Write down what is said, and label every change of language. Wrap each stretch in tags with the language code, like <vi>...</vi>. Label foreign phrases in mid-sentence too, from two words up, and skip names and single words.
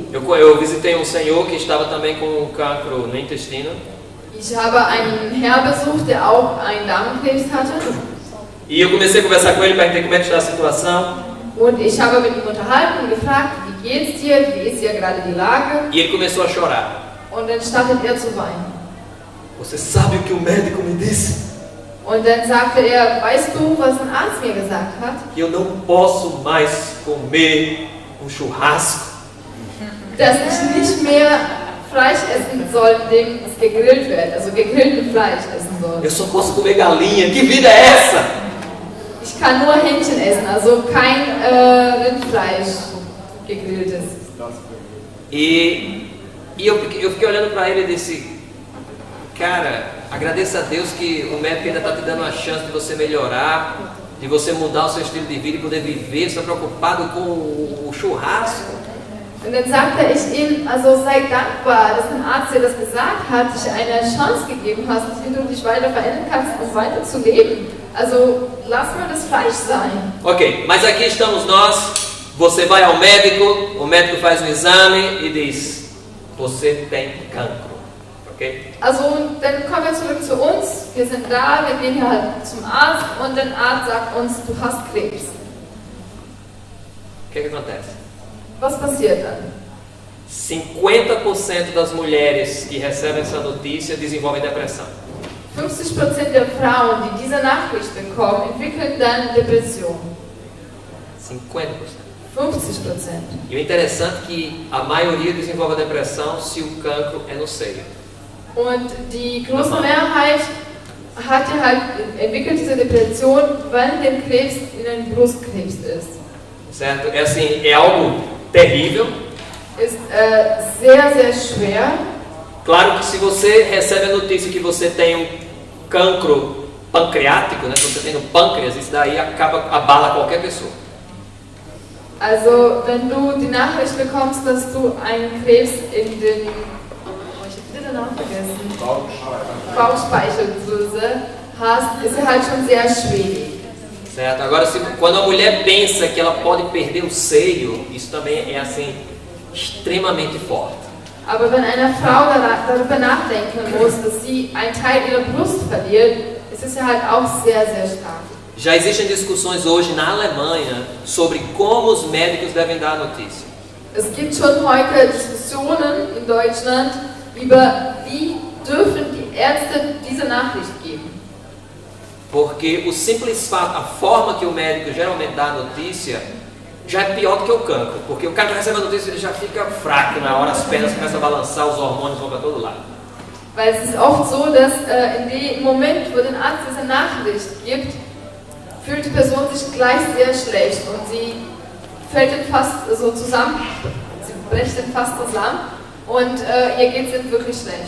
<pt>Eu visitei um senhor que estava também com cancro no intestino.</pt> <de>Ich habe einen Herr besucht, der auch einen Darmkrebs hatte.</de> <pt>E eu comecei a conversar com ele para entender como é que está a situação.</pt> <de>Und ich habe mit ihm unterhalten und gefragt, wie geht's dir, wie ist hier gerade die Lage?</de> <pt>E ele começou a chorar.</pt> <de>Und dann startet er zu weinen.</de> <pt>Você sabe o que o médico me disse?</pt> <de>Und dann sagte er, weißt du, was ein Arzt mir gesagt hat?</de> <pt>Que eu não posso mais comer churrasco.</pt> <de>Dass ich nicht mehr Fleisch essen soll, indem es gegrillt wird, also gegrilltes Fleisch essen soll.</de> <pt>Eu só posso comer galinha. Que vida é essa?</pt> <de>Ich kann nur Hähnchen essen, also kein Rindfleisch gegrilltes.</de> <pt>E eu fiquei olhando para ele e disse, cara, agradeça a Deus que o médico ainda está te dando uma chance de você melhorar, de você mudar o seu estilo de vida e poder viver, você está preocupado com o churrasco.</pt> <de>Und dann sagte ich ihm, also sei dankbar, dass ein Arzt dir das gesagt hat, dich eine Chance gegeben hast, wie du dich weiter verändern kannst, um weiter zu leben. Also lass mal das Fleisch sein.</de> <pt>Ok, mas aqui estamos nós, você vai ao médico, o médico faz um exame e diz, você tem cancro. Okay?</pt> <de>Also dann kommen wir zurück zu uns, wir sind da, wir gehen hier halt zum Arzt und der Arzt sagt uns, du hast Krebs.</de> <pt>O que acontece?</pt> <de>Was passiert dann?</de> <pt>50% das mulheres que recebem essa notícia desenvolvem depressão.</pt> <de>50% der Frauen, die diese Nachricht bekommen, entwickeln dann Depression.</de> <pt>50%.</pt> <de>50%.</de> <pt>E o interessante é que a maioria desenvolve a depressão se o cancro é no seio.</pt> <de>Und die große Mehrheit entwickelt diese Depression, wenn der Krebs in einem Brustkrebs ist.</de> <pt>Certo? É assim, é algo terrível.</pt> <de>Ist sehr, sehr schwer.</de> <pt>Claro que se você recebe a notícia que você tem um cancro pancreático, né, se você tem no pâncreas, isso daí abala qualquer pessoa.</pt> <de>Also, wenn du die Nachricht bekommst, dass du einen Krebs in den Bauchspeicheldrüse hast, ist halt schon sehr schwierig.</de> <pt>Certo? Agora, quando a mulher pensa que ela pode perder o seio, isso também é assim extremamente forte.</pt> <de>Aber wenn eine Frau darüber nachdenken muss, dass sie einen Teil ihrer Brust verliert, ist es ja halt auch sehr, sehr stark.</de> <pt>Já existem discussões hoje na Alemanha sobre como os médicos devem dar a notícia.</pt> <de>Es gibt schon heute Diskussionen in Deutschland über wie dürfen die Ärzte diese Nachricht geben.</de> <pt>Porque o simples fato, a forma que o médico geralmente dá a notícia já é pior do que o cancro, porque o cara que recebe a notícia ele já fica fraco na hora, as pernas começam a balançar, os hormônios vão para todo lado.</pt> <de>Weil es ist oft so, dass in dem Moment, wo der Arzt diese Nachricht gibt, fühlt die Person sich gleich sehr schlecht und sie fällt dann fast so zusammen, sie bricht dann fast zusammen und ihr geht es wirklich schlecht.</de>